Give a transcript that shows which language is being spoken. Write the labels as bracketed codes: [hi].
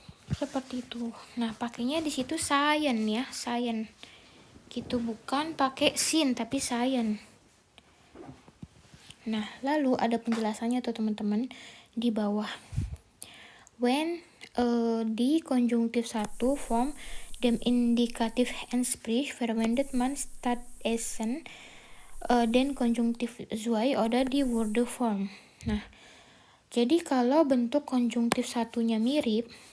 [id] Seperti itu. Nah, pakainya di situ seien ya, seien. Gitu, bukan pakai sin tapi seien. Nah, lalu ada penjelasannya tuh teman-teman di bawah. [de] When die konjungtif 1 form dem Indikativ entspricht, verwendet man stattdessen den konjungtif 2 oder die Wortform. [id] Nah, jadi kalau bentuk konjungtif satunya mirip,